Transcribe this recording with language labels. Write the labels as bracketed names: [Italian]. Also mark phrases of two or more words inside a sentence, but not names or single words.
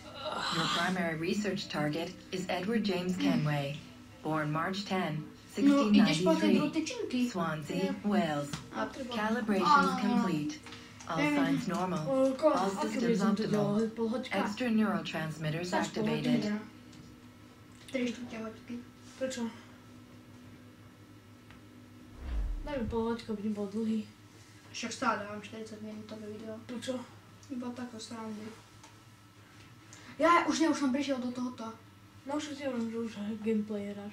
[English] Your primary research target is Edward James Kenway, born March 10, 1693, Swansea, Wales. Calibrations complete. All signs normal. All systems optimal. Extra neurotransmitters activated. [Slovak] Prečo? Daj mi polhoďko, aby nebol dlhý. Však stále dávam 40 minútové video. Prečo? Iba tako srandy. Ja už som prišiel do tohoto. No však ti hovorím, že už gameplay hráš.